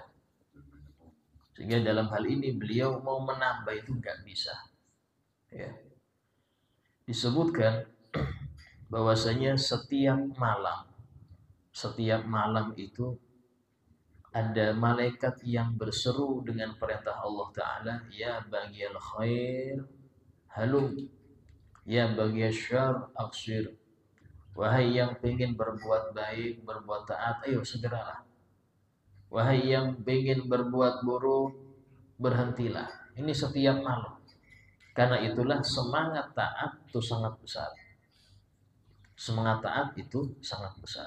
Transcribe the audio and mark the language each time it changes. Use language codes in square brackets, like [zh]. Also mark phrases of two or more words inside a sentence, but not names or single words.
[id] Sehingga dalam hal ini beliau mau menambah itu nggak bisa. Ya. Disebutkan bahwasanya setiap malam itu ada malaikat yang berseru dengan perintah Allah Ta'ala, [ar] يا باغي الخير هلم يا باغي الشر أقصر. [id] Wahai yang ingin berbuat baik, berbuat taat, ayo segeralah. Wahai yang ingin berbuat buruk, berhentilah. Ini setiap malam. Karena itulah semangat taat itu sangat besar. Semangat taat itu sangat besar.